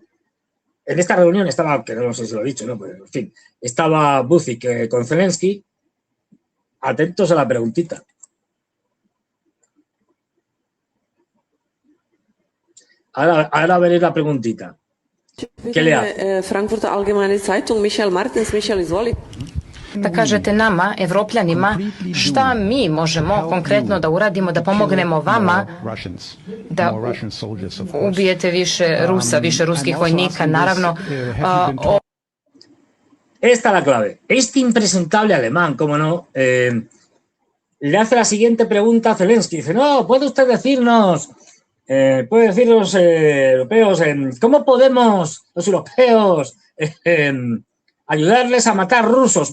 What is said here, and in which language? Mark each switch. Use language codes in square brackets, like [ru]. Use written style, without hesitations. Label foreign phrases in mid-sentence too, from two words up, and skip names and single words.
[es] En esta reunión estaba, que no sé si lo he dicho, ¿no? Pues, en fin, estaba Vučić con Zelensky. Atentos a la preguntita. Ahora veréis la preguntita. ¿Qué le hace? Frankfurter Allgemeine Zeitung, Michel Martens. [sr] Michel, izvoli. Da kažete nama, Evropljanima, šta mi možemo konkretno da uradimo, da pomognemo vama da ubijete više Rusa, više ruskih vojnika, naravno. [es] Esta es la clave. Este impresentable alemán, como no, le hace la siguiente pregunta a Zelensky. Dice, no, ¿puede usted decirnos, europeos, cómo podemos los europeos ayudarles a matar rusos?